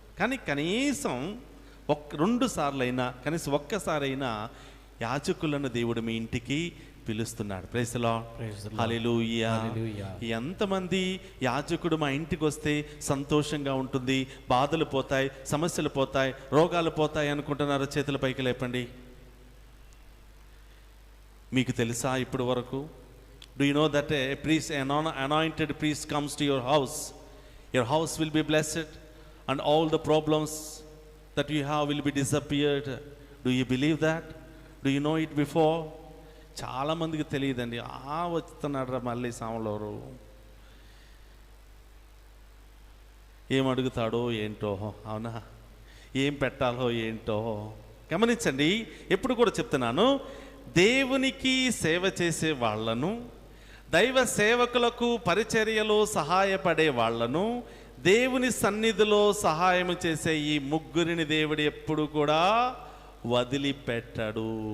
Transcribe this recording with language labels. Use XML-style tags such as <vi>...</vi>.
<te>కానీ కనీసం 2 సార్లైనా, కనీసం ఒక్కసారైనా యాజకులను దేవుడు మీ ఇంటికి పిలుస్తున్నాడు.</te> <en>Praise the Lord. Praise the Lord.</en> <te>Hallelujah.</te> <en>Hallelujah.</en> <te>ఎంతమంది యాజకుడు మా ఇంటికి వస్తే సంతోషంగా ఉంటుంది, బాధలు పోతాయి, సమస్యలు పోతాయి, రోగాలు పోతాయి అనుకుంటున్నారో చేతుల పైకి లేపండి. మీకు తెలుసా ఇప్పుడు వరకు?</te> <en>Do you know that a priest, anointed priest comes to your house will be blessed and all the problems that you have will be disappeared. Do you believe that? Do you know it before?</en> <te>చాలా మందికి తెలియదండి. వస్తున్నాడు రా మళ్ళీ సాములోరు, ఏం అడుగుతాడో ఏంటో, అవునా? ఏం పెట్టాలో ఏంటో. గమనించండి, ఎప్పుడు కూడా చెప్తున్నాను, దేవునికి సేవ చేసే వాళ్ళను, దైవ సేవకులకు పరిచర్యలో సహాయపడే వాళ్ళను, దేవుని సన్నిధిలో సహాయం చేసే ఈ ముగ్గురిని దేవుడు ఎప్పుడు కూడా వదిలిపెట్టడు.</te>